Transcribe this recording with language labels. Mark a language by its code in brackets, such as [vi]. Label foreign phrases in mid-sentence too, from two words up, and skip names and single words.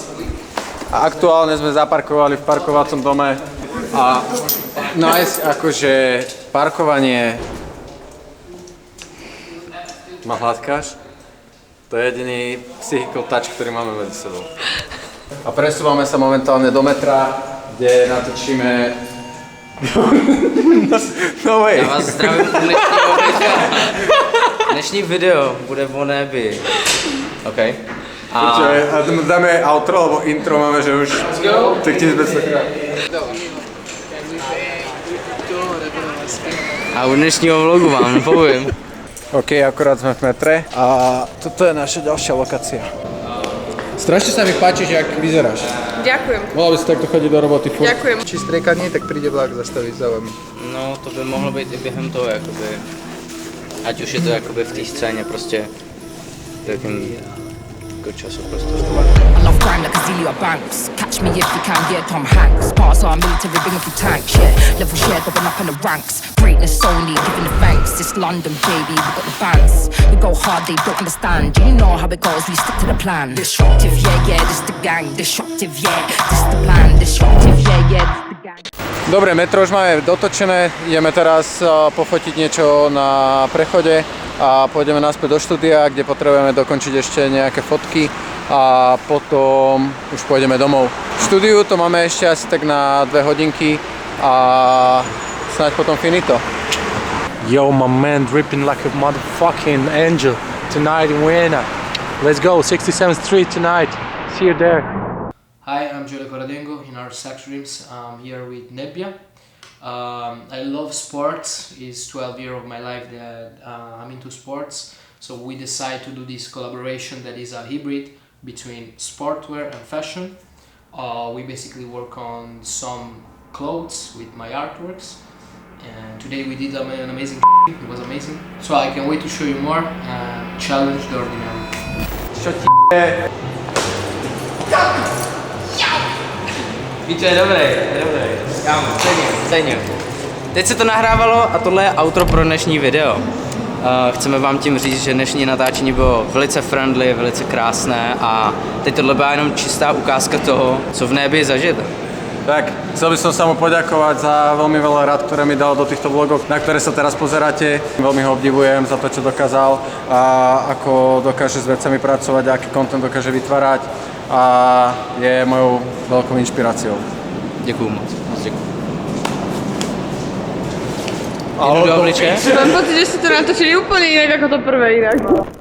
[sk] A aktuálne sme zaparkovali v parkovacom dome a nájsť akože parkovanie... Ma hladkáš? To je jediný [en] psychical touch, [sk] ktorý máme medzi sebou. A presúvame sa momentálne do metra, kde natočíme... [en] No way. [cs] Já vás zdravím u dnešního videa. Dnešní video bude o nebi. OK. [sk] A dáme outro, alebo intro máme, že už... Tak 1500krát. [cs] A u dnešního vlogu vám povím. [sk] OK, akorát sme v metre a toto je naša ďalšia lokácia. Strašne sa mi páči, že ak vyzeráš. Ďakujem. Mohla by si takto chodiť do roboty furt. Ďakujem. Či striekadní, tak príde vlak zastaviť za vami. [cs] No, to by mohlo být i během toho, jakoby, ať už je to jakoby v té scéně, prostě takým času prostě. [en] I love crime like Azealia Banks. Catch me if you can, yeah, Tom Hanks. Parts our military, bringing through tanks, yeah. Level share, going up in the ranks. Greatness only, giving the thanks. It's London, baby, we got the bands. We go hard, they don't understand. You know how it goes, we stick to the plan. Disruptive, yeah, this the gang. Disruptive, yeah, this the plan. Disruptive, yeah, this the gang. [sk] Dobre, metro už máme dotočené, ideme teraz pofotiť niečo na prechode a pôjdeme naspäť do štúdia, kde potrebujeme dokončiť ešte nejaké fotky a potom už pôjdeme domov. V štúdiu to máme ešte asi tak na 2 hodinky a snáď potom finito. [en] Yo, my man, dripping like a motherfucking angel tonight in Vienna. Let's go, 67th Street tonight. See you there. Hi, I'm Giulio Coradengo in our Sex Dreams. I'm here with Nebbia. I love sports. It's 12 years of my life that I'm into sports. So we decided to do this collaboration that is a hybrid between sportwear and fashion. We basically work on some clothes with my artworks. And today we did an amazing it was amazing. So I can't wait to show you more and challenge the ordinary. [cs] Víte, je dobrý. Kámo, cením. Teď se to nahrávalo a tohle je outro pro dnešní video. Chceme vám tím říct, že dnešní natáčení bylo velice friendly, velice krásné a teď tohle byla jenom čistá ukázka toho, co v nebi zažijete. [sk] Tak, chcel by som sa mu poďakovať za veľmi veľa rád, ktoré mi dal do týchto vlogov, na ktoré sa teraz pozeráte. Veľmi ho obdivujem za to, čo dokázal a ako dokáže s vecami pracovať, aký content dokáže vytvárať a je mojou veľkou inšpiráciou. [cs] Děkuju moc děkuju. Mám pocit, že si to natočili úplně jinak jako to prvé jinak.